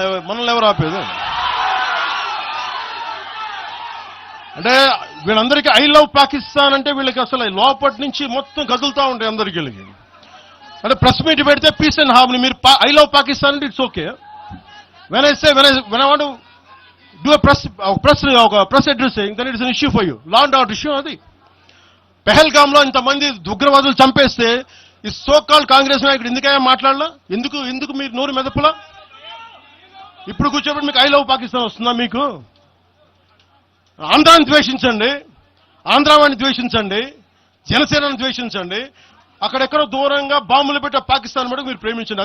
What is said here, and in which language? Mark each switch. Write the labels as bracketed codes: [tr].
[te] మనల్ని ఎవరు ఆపేది? అంటే వీళ్ళందరికీ [en] I love Pakistan [te] అంటే వీళ్ళకి అసలు లోపటి నుంచి మొత్తం కదులుతూ ఉంటాయి అందరికీ. అంటే ప్రెస్ మీట్ పెడితే పీస్ అండ్ హార్మనీ, మీరు [en] I love Pakistan [te] అంటే [en] It's okay. when I want to do a press addressing, then it is an issue for you. Law and order issue అది. [te] పెహల్గామ్ లో ఇంతమంది ఉగ్రవాదులు చంపేస్తే ఈ సోకాల్ కాంగ్రెస్ నాయకుడు ఎందుకయ్యా మాట్లాడలా? ఎందుకు మీరు నోరు మెదపలా? ఇప్పుడు కూర్చోబెట్టి మీకు [en] I love Pakistan [te] వస్తుందా? మీకు ఆంధ్రాన్ని ద్వేషించండి, ఆంధ్రావాణి ద్వేషించండి, జనసేనను ద్వేషించండి, అక్కడెక్కడో దూరంగా బాంబులు పెట్టే పాకిస్తాన్ మటుకు మీరు ప్రేమించండి.